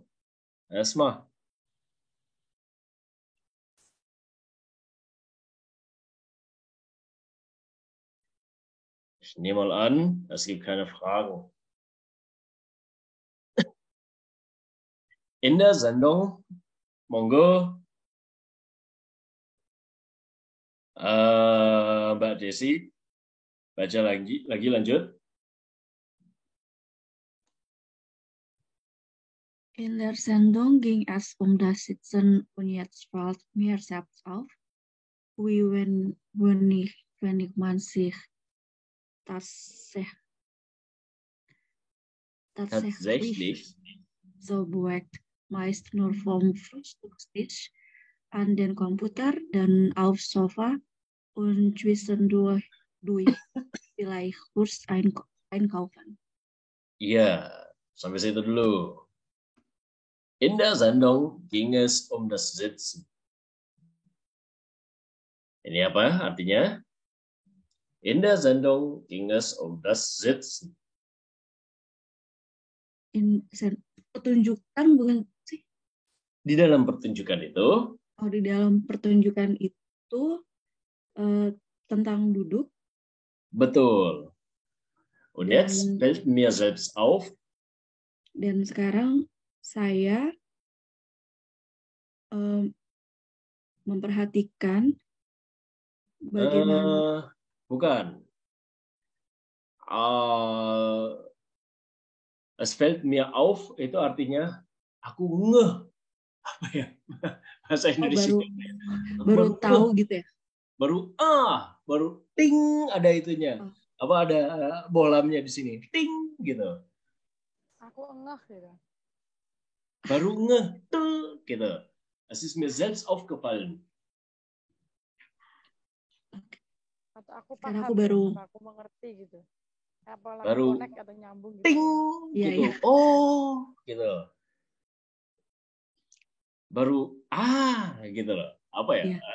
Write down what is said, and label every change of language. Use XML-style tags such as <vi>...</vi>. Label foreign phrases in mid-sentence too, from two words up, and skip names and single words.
<de>Erstmal. Ich nehme mal an, es gibt keine Fragen. In der Sendung,</de> <id>monggo, Mbak Desi, baca lagi lanjut.</id> <de>In der Sendung ging es das Sitzen und jetzt fällt mir selbst auf, wie wenn man sich tatsächlich so bewegt, meist nur vom Frühstückstisch an den Computer, dann aufs Sofa und zwischendurch vielleicht kurz einkaufen. Ja,</de> <id>sampai situ dulu.</id> <de>In der Sendung ging es das Sitzen.</de> <id>Ini apa artinya?</id> <de>In der Sendung ging es das Sitzen.</de> <id>Pertunjukan bukan sih? Di dalam pertunjukan itu? Oh, di dalam pertunjukan itu tentang duduk. Betul.</id> <de>Und jetzt fällt mir selbst auf.</de> <id>Dan sekarang saya memperhatikan bagaimana. Bukan.</id> <de>Es fällt mir auf</de> <id>itu artinya aku ngeh. Apa ya? Bahasa Indonesia. Baru tahu gitu ya. Baru ting ada itunya. Apa ada bolamnya di sini? Ting gitu. Aku ngeh gitu. Baru ngeh tuh gitu.</id> <de>Es ist mir selbst aufgefallen.</de> <id>Atau aku paham. Aku mengerti gitu. Apa baru connect atau nyambung gitu. Ting gitu. Ya. Oh, gitu. Baru gitu loh. Apa ya? Ya.</id>